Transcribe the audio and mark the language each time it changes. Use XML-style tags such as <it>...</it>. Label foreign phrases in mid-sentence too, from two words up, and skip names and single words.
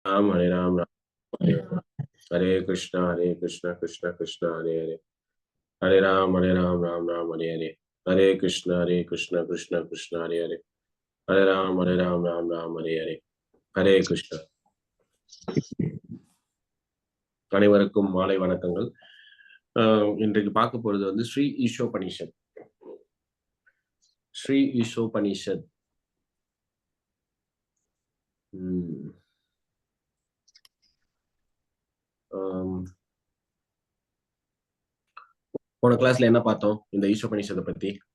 <sa>Ram Hare Ram Ram Hare Hare. Hare Krishna Krishna Krishna Hare Hare. Hare Ram Ram Ram Hare Hare. Hare Krishna Krishna Krishna Hare Hare. Hare Ram Ram Ram Hare Hare. Hare Krishna.</sa> <ta>அனைவருக்கும் மாலை வணக்கங்கள். இன்றைக்கு பார்க்க போறது வந்து ஸ்ரீ ஈஷோபனிஷத். ஸ்ரீ ஈஷோபனிஷத் போன கிளாஸ்ல என்ன பார்த்தோம் இந்த ஈஷோபனிஷத்தை பத்தி?</ta>